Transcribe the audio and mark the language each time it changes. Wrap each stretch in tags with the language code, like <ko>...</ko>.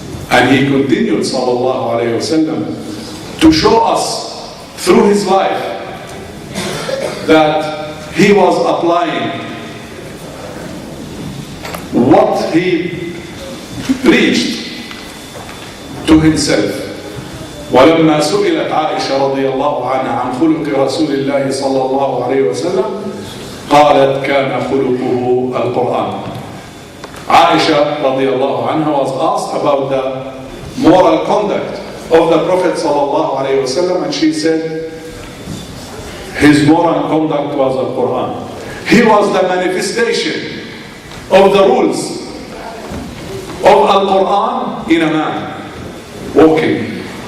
<en>And he continued sallallahu alayhi wasallam to show us through his life that he was applying what he preached to himself.</en> <ar>ولما سئلت عائشة رضي الله عنها عن خلق رسول الله صلى الله عليه وسلم قالت كان خلقه القرآن.</ar> <en>Aisha</en> <ar>رضي الله عنها</ar> <en>was asked about the moral conduct of the Prophet</en> <ar>صلى الله عليه وسلم,</ar> <en>and she said his moral conduct was the Quran. He was the manifestation of the rules of Al-Quran in a man walking.</en>